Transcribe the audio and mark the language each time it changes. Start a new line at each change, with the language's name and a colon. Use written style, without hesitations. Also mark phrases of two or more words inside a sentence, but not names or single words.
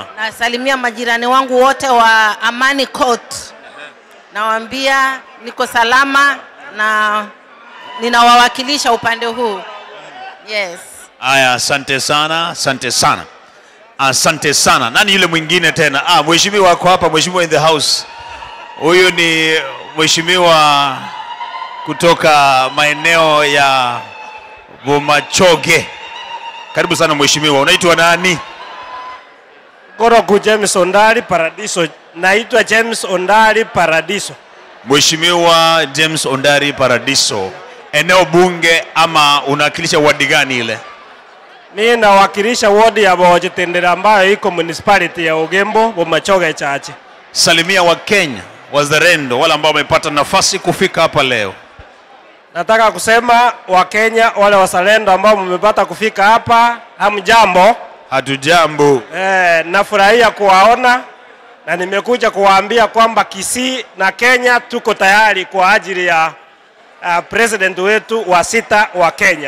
Swahili: Nasalimia majirani wangu wote wa Amani Court. Nawaambia niko salama na ninawawakilisha upande huu. Yes. Haya, asante sana. Nani yule mwingine tena? Mheshimiwa wako hapa, mheshimiwa
English: in the house.
Swahili: Huyu ni mheshimiwa kutoka maeneo ya Bomachoge. Karibu sana mheshimiwa. Unaitwa nani?
Gusii: Goroku James Ondari Paradiso.
Swahili: Naitwa James Ondari Paradiso. Mheshimiwa James Ondari Paradiso. Eneo bunge ama unawakilisha wadi gani ile? Mimi nawakilisha wadi ya Bojitendera ambayo iko municipality ya Okengo, Bomachoge chache. Salimia wa Kenya, wazalendo wale ambao wamepata nafasi kufika hapa leo. Nataka kusema wa Kenya wale wazalendo ambao mmepata kufika hapa, hamjambo? Hatujambo. Nafurahia kuwaona na nimekuja kuwaambia kwamba Kisii na Kenya tuko tayari kwa ajili ya president wetu wa 6 wa Kenya.